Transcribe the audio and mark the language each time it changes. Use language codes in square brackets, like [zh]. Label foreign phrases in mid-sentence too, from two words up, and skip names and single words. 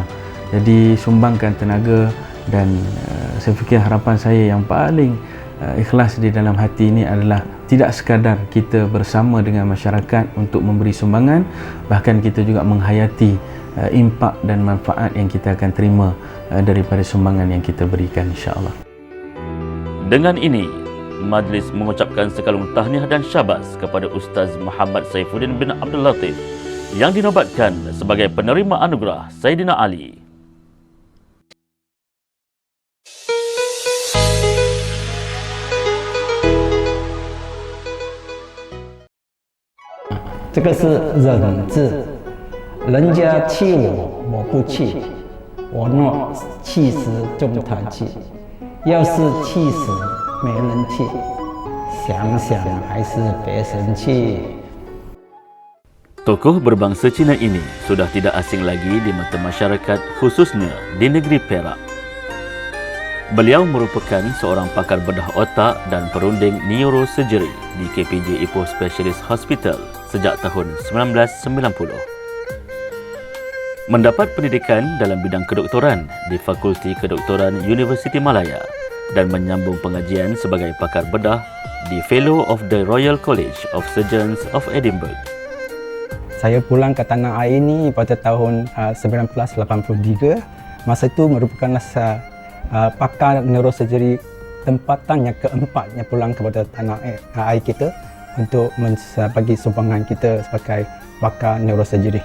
[ms] Jadi sumbangkan tenaga dan saya fikir harapan saya yang paling ikhlas di dalam hati ini adalah tidak sekadar kita bersama dengan masyarakat untuk memberi sumbangan, bahkan kita juga menghayati impak dan manfaat yang kita akan terima daripada sumbangan yang kita berikan, insya-Allah. Dengan ini, majlis mengucapkan sekalung tahniah dan syabas kepada Ustaz Muhammad Saifuddin bin Abdul Latif yang dinobatkan sebagai penerima anugerah Saidina Ali. [zh] "这个是忍字，人家气我，我不气，我若气时中他气，要是气时没人气，想想还是别生气。" [ms] Tokoh berbangsa Cina ini sudah tidak asing lagi di mata masyarakat, khususnya di negeri Perak. Beliau merupakan seorang pakar bedah otak dan perunding neurosurgery di KPJ Ipoh Specialist Hospital sejak tahun 1990. Mendapat pendidikan dalam bidang kedoktoran di Fakulti Kedoktoran Universiti Malaya dan menyambung pengajian sebagai pakar bedah di Fellow of the Royal College of Surgeons of Edinburgh. Saya pulang ke tanah air ini pada tahun 1983. Masa itu merupakan pakar neurosurgery tempatan yang keempatnya pulang kepada tanah air kita untuk bagi sumbangan kita sebagai pakar neurosurgery.